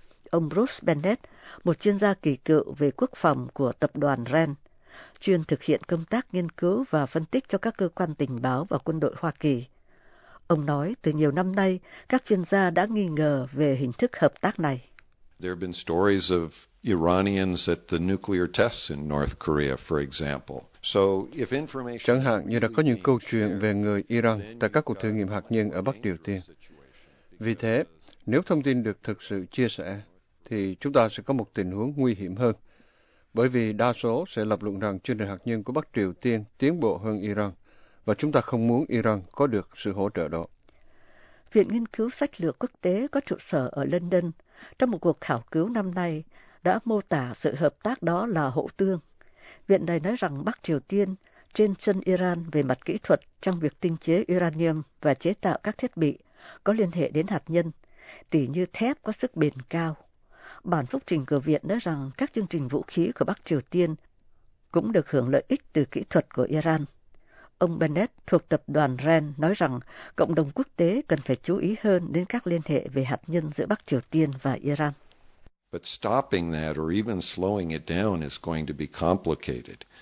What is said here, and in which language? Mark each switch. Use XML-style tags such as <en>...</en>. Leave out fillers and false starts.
<vi>Ông Bruce Bennett, một chuyên gia kỳ cựu về quốc phòng của tập đoàn REN, chuyên thực hiện công tác nghiên cứu và phân tích cho các cơ quan tình báo và quân đội Hoa Kỳ. Ông nói, từ nhiều năm nay, các chuyên gia đã nghi ngờ về hình thức hợp tác này.</vi> <en>There have been stories of Iranians at the nuclear tests in North Korea, for example. So if information...</en> <vi>Chẳng hạn như đã có những câu chuyện về người Iran tại các cuộc thử nghiệm hạt nhân ở Bắc Triều Tiên. Vì thế, nếu thông tin được thực sự chia sẻ, thì chúng ta sẽ có một tình huống nguy hiểm hơn, bởi vì đa số sẽ lập luận rằng chương trình hạt nhân của Bắc Triều Tiên tiến bộ hơn Iran, và chúng ta không muốn Iran có được sự hỗ trợ đó. Viện Nghiên cứu Sách lược Quốc tế có trụ sở ở London, trong một cuộc khảo cứu năm nay, đã mô tả sự hợp tác đó là hậu tương. Viện này nói rằng Bắc Triều Tiên trên chân Iran về mặt kỹ thuật trong việc tinh chế uranium và chế tạo các thiết bị có liên hệ đến hạt nhân, tỉ như thép có sức bền cao. bản phúc trình của Viện nói rằng các chương trình vũ khí của Bắc Triều Tiên cũng được hưởng lợi ích từ kỹ thuật của Iran. Ông Bennett thuộc tập đoàn REN nói rằng cộng đồng quốc tế cần phải chú ý hơn đến các liên hệ về hạt nhân giữa Bắc Triều Tiên và Iran.</vi> <en>But stopping that or even slowing it down is going to be complicated.</en>